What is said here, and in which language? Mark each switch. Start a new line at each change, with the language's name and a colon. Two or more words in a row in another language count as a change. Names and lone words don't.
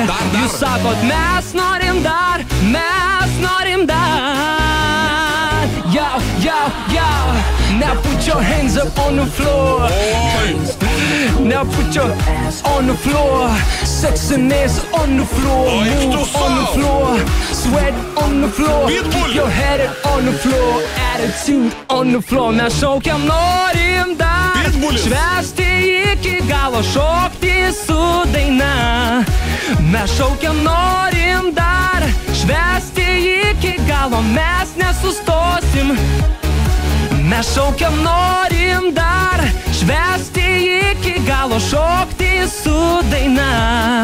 Lithuanian: Jūs sakot, mes norim dar, mes norim dar.
English: Yo, now put your hands up on the floor. Now put your ass on the floor. Sexiness on the floor. Move on the floor. Sweat on the floor. Keep your head on the floor. Attitude on the floor.
Lithuanian: Mes šaukiam, norim dar švęsti iki galo, šokti su daina. Mes šaukiam, norim dar švęsti iki galo, mes nesustosim. Mes šaukiam, norim dar švęsti iki galo, šokti su daina.